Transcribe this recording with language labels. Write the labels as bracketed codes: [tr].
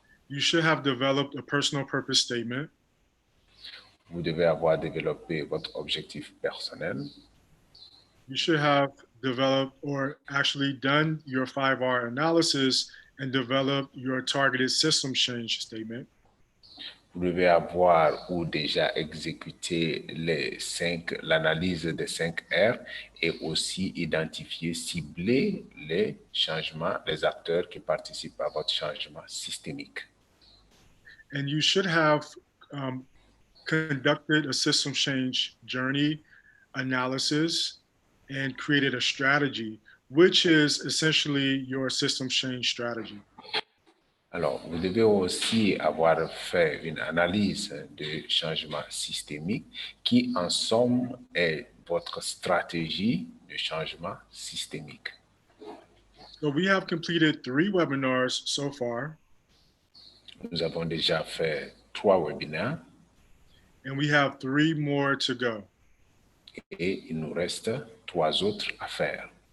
[en] You should have developed a personal purpose statement. [fr] Vous devez avoir développé votre objectif personnel. [en] You should have developed or actually done your 5R analysis and developed your targeted system change statement. [fr] Vous devez avoir ou déjà exécuté l'analyse des 5 R et aussi identifier, cibler les changements, les acteurs qui participent à votre changement systémique. [en] And you should have conducted a system change journey analysis and created a strategy, which is essentially your system change strategy. [fr] Alors, vous devez aussi avoir fait une analyse de changement systémique qui, en somme, est votre stratégie de changement systémique. [en] So we have completed 3 webinars so far. [fr] Nous avons déjà fait 3 webinaires. [en] And we have 3 more to go. [fr] Et il nous reste 3 autres à faire.